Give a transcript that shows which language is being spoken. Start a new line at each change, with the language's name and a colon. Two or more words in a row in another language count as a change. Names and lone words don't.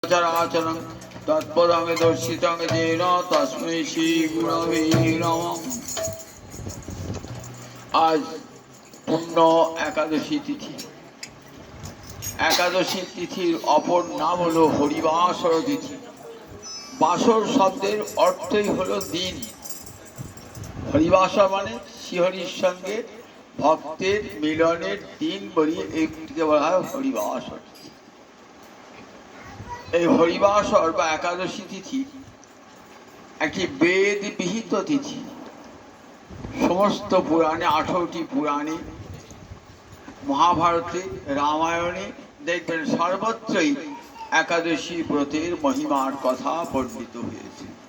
Sanskrit: चराचरं तत्पदं दर्शितं येन तस्मै श्री गुरवे नमः।
Bangla: আজ পুণ্য একাদশী তিথি। একাদশী তিথির অপর নাম হল হরিবাসর তিথি। বাসর শব্দের অর্থই হল দিন। হরিবাসর মানে শ্রীহরির সঙ্গে ভক্তের মিলনের দিন বলিয়ে একটিকে বলা হয় হরিবাসর। এই হরিবাসর বা একাদশী তিথি একটি বেদ বিহিত তিথি। সমস্ত পুরাণে 18টি পুরাণে, মহাভারতে, রামায়ণে দেখবেন সর্বত্রই একাদশী ব্রতের মহিমার কথা বর্ণিত হয়েছে।